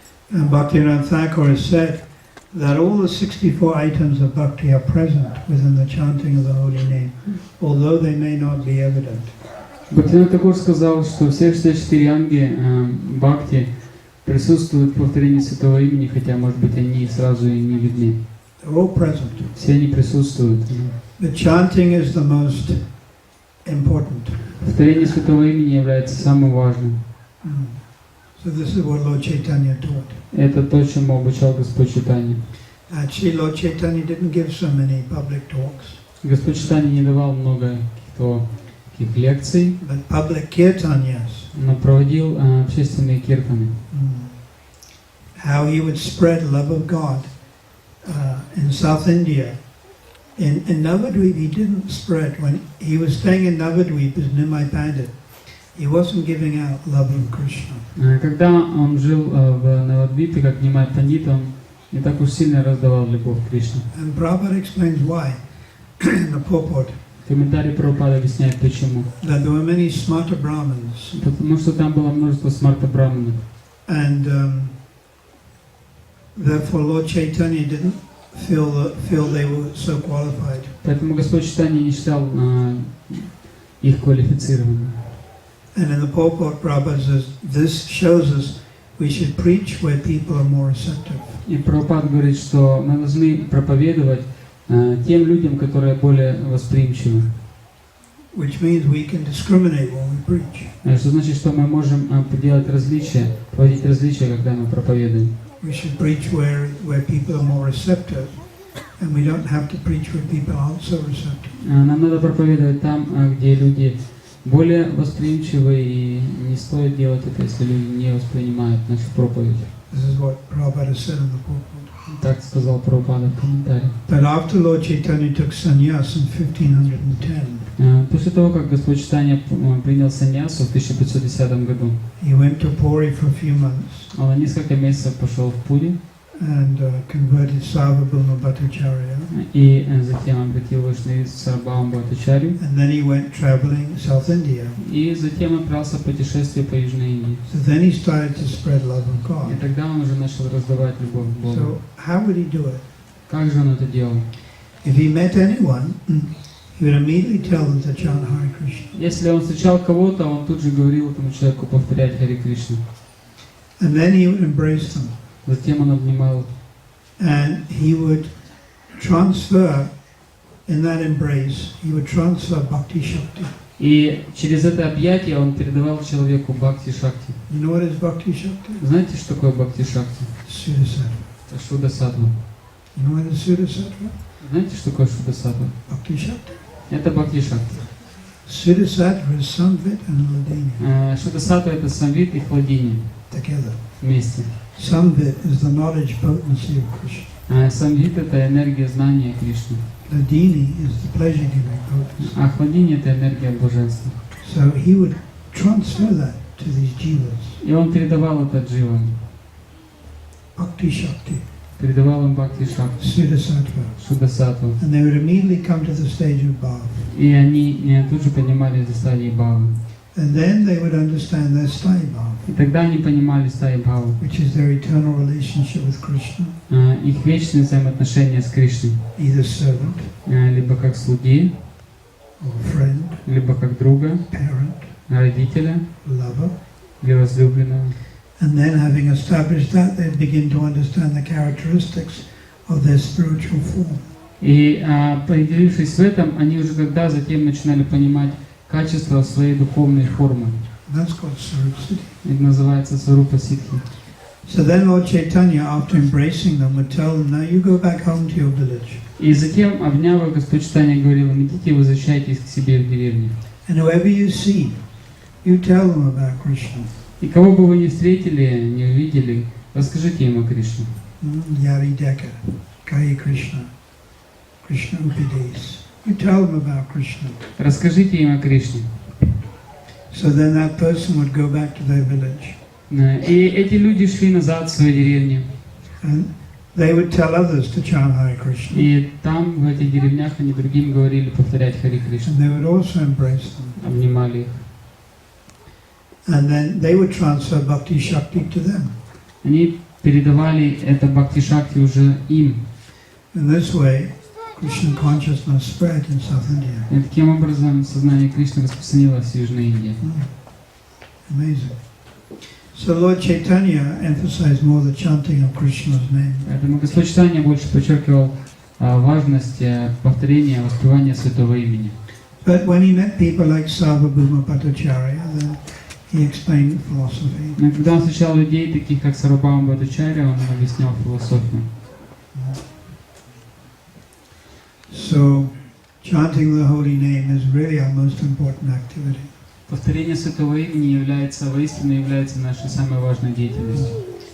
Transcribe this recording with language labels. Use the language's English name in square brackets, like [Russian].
[English] And Bhaktivinoda Thakur has said that all the 64 items of bhakti are present within the chanting of the holy name, although they may not be evident. [Russian] Бхактивinoda Тхакур сказал, что все 64 анги Бхакти присутствуют в повторении святого имени, хотя, может быть, они сразу и не видны. [English] They're all present. [Russian] Все они присутствуют. [English] The chanting is the most important. [Russian] Повторение святого имени является самым важным. [English] So this is what Lord Chaitanya taught. [Russian] Это то, чему обучал Господь Чайтанья. [English] Actually, Lord Chaitanya didn't give so many public talks. [Russian] Господь Чайтанья не давал много каких лекций, [English] But public kirtanyas [Russian] но проводил общественные киртаны. [English] How he would spread love of God in South India. In Navadvip he didn't spread. When he was staying in Navadvip as Nimai Pandit, he wasn't giving out love of Krishna. [Russian] Когда он жил в Навадвипе, как Нимай Пандит, он не так уж сильно раздавал любовь к Кришне. [English] And Prabhupada explains why in the purport. [Russian] Комментарий Прабхупады объясняет почему. [English] That there were many smarta Brahmins. [Russian] Потому что там было множество смарта браманов. [English] And therefore Lord Chaitanya didn't feel they were so qualified. [Russian] Поэтому Господь Чайтанья не считал их квалифицированными. [English] And in the purport, Prabhupada says, this shows us we should preach where people are more receptive. [Russian] И Прабхупада говорит, что мы должны проповедовать тем людям, которые более восприимчивы. [English] Which means we can discriminate when we preach. [Russian] Что значит, что мы можем делать различия, проводить различия, когда мы проповедуем. [English] We should preach where people are more receptive, and we don't have to preach where people aren't so receptive. [Russian] Нам надо проповедовать там, где люди более восприимчивы, и не стоит делать это, если люди не воспринимают нашу проповедь. [English] This is what Prabhupada said in the purport. [Russian] Так сказал Прабхупада в комментарии. [English] But after Lord Chaitanya took sannyas in 1510, [Russian] после того, как Господь Чайтанья принял саньясу в 1510 году, [English] he went to Puri for a few months. [Russian] Он на несколько месяцев пошел в Пури [English] and converted Sarvabhauma Bhattacharya. [Russian] И затем обратил Вайшнавизм Сарвабхаума Бхаттачарью. [English] And then he went traveling South India. [Russian] И затем отправился в путешествие по Южной Индии. [English] So then he started to spread love of God. [Russian] И тогда он уже начал раздавать любовь к Богу. [English] So how would he do it? [Russian] Как же он это делал? [English] If he met anyone, he would immediately tell them to chant Hare Krishna. [Russian] Если он встречал кого-то, он тут же говорил этому человеку повторять Харе Кришну. [English] And then he would embrace them. [Russian] Затем он обнимал. [English] And he would transfer, in that embrace, he would transfer Bhakti Shakti. [Russian] И через это объятие он передавал человеку Бхакти Шакти. [English] You know what is Bhakti Shakti? [Russian] Знаете, что такое Бхакти Шакти? [English] Sudasattva. [Russian] Это Шуда Саттва. [English] You know what is Sudasattva? [Russian] Знаете, что такое Шуда Саттва? [English] Bhakti Shakti. [Russian] Это Бхакти Шакти. [English] Sudasattva is Samvit and Hladini. [Russian] Шуда Саттва это Самвит и Хладини. [English] Together. [Russian] Вместе. [English] Samvit is the knowledge potency of Krishna. [Russian] Самвит это энергия знания Кришны. [English] Hladini is the pleasure giving potency. [Russian] А Хладини это энергия блаженства. [English] So he would transfer that to these jivas. [Russian] И он передавал это дживам. [English] Bhakti Shakti. [Russian] Передавал им Бхакти Шакти. [English] Sudasattva. [Russian] Шуда Саттву. [English] And they would immediately come to the stage of bhav. [Russian] И они тут же поднимались до стадии бхавы. [English] And then they would understand their sthai bhav, [Russian] И тогда они понимали стадии бхавы. [English] which is their eternal relationship with Krishna, [Russian] Их вечные взаимоотношения с Кришной. [English] either servant [Russian] Либо как слуги, [English] or friend, [Russian] либо как друга, [English] parent, [Russian] родителя, [English] lover. [Russian] или возлюбленного. [English] And then having established that, they begin to understand the characteristics of their spiritual form. [Russian] И поделившись в этом, они уже тогда затем начинали понимать качество своей духовной формы. [English] And that's called Sarupsiddhi. [Russian] Это называется Сварупа Сиддхи. [English] So then Lord Chaitanya, after embracing them, would tell them, now you go back home to your village. [Russian] И затем, обняв их, Господь Чайтанья говорил им: идите, возвращайтесь к себе в деревню. [English] And whoever you see, you tell them about Krishna. [Russian] И кого бы вы не встретили, не увидели, расскажите им о Кришне. [Bangla] Yari Deka, Kai Krishna, Krishna Upadesa. [English] You tell them about Krishna. [Russian] Расскажите им о Кришне. [English] So then that person would go back to their village. [Russian] И эти люди шли назад в свою деревню. [English] And they would tell others to chant Hare Krishna. [Russian] И там, в этих деревнях, они другим говорили повторять Харе Кришну. [English] And they would also embrace them. [Russian] Обнимали их. [English] And then they would transfer Bhakti Shakti to them. [Russian] Они передавали это Бхакти Шакти уже им. [English] In this way, Krishna consciousness spread in South India. [Russian] И таким образом сознание Кришны распространилось в Южной Индии. [English] Amazing. So Lord Chaitanya emphasized more the chanting of Krishna's name. [Russian] Поэтому Господь Чайтанья больше подчеркивал важность повторения, воспевания святого имени. [English] But when he met people like Sarvabhauma Bhattacharya, then he explained philosophy. [Russian] Но когда он встречал людей, таких как Сарвабхаума Бхаттачарья, он объяснял философию. [English] So chanting the holy name is really our most important activity. [Russian] Повторение Святого Имени воистину является нашей самой важной деятельностью.